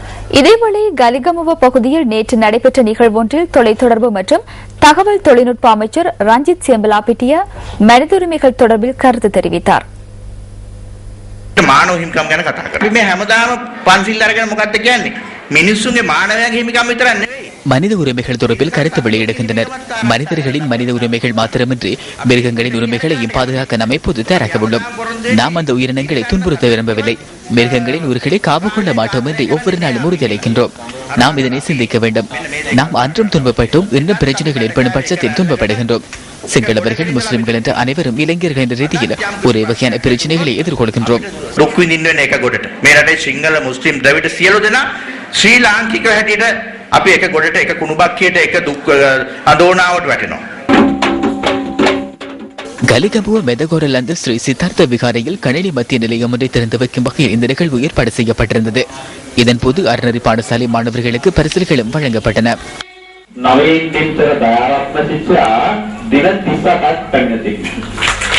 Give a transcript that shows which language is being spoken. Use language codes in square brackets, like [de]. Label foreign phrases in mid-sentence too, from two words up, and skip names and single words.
[ta] இதேவேளை கலிகமுவ பகுதியில் நேற்று நடைபெற்ற நிகழ்வொன்றில் தொலைத்தொடர்பு மற்றும் தகவல் தொழில்நுட்ப அமைச்சர் ரஞ்சித் சேம்பலாபிட்டிய மனித உரிமைகள் தொடர்பில் கருத்து தெரிவித்தார். [si] මානව හිමිකම් ගැන කතා කරා. මේ හැමදාම පන්සිල් අරගෙන මොකක්ද කියන්නේ? මිනිස්සුන්ගේ මානවයාගේ හිමිකම් විතරක් නෙවෙයි. [ta] மனித உரிமைகள் தொடர்பில் கருத்து வெளியிடுகின்றனர். மனிதர்களின் மனித உரிமைகள் மாத்திரமின்றி மிருகங்களின் உரிமைகளையும் பாதுகாக்க நாம் எப்போது தயாராக உள்ளோம். நாம் அந்த உயிரினங்களை துன்புறுத்த விரும்பவில்லை. மிருகங்களின் உயிர்களை காவு கொள்ள மாட்டோம் என்று ஒவ்வொரு நாளும் உறுதியளிக்கின்றோம். நாம் இதனை சிந்திக்க வேண்டும். நாம் அன்றும் துன்பப்பட்டோம், இன்னும் பிரச்சனைகள் ஏற்படும் பட்சத்தில் துன்பப்படுகின்றோம். சிங்களவர்கள், முஸ்லிம்கள் என்ற அனைவரும் இளைஞர்கள் என்ற ரீதியில் ஒரே வகையான பிரச்சனைகளை எதிர்கொள்கின்றோம். [si] මේ රටේ සිංහල මුස්ලිම් ද්‍රවිඩ සියලු දෙනා ශ්‍රී ලාංකික හැටියට අපි එක ගොඩට එක කුණුබක්කියට එක දුක් අඳෝනාවට වැටෙනවා. [ta] கலிகமுவ மெதகோரலந்து ஸ்ரீ சித்தார்த்த விகாரையில் கணினி மத்திய நிலையம் ஒன்றை திறந்து வைக்கும் வகையில் இந்த நிகழ்வு ஏற்பாடு செய்யப்பட்டிருந்தது. இதன்போது அறநெறி பாடசாலை மாணவர்களுக்கு பரிசுகளும் வழங்கப்பட்டன. நவீன்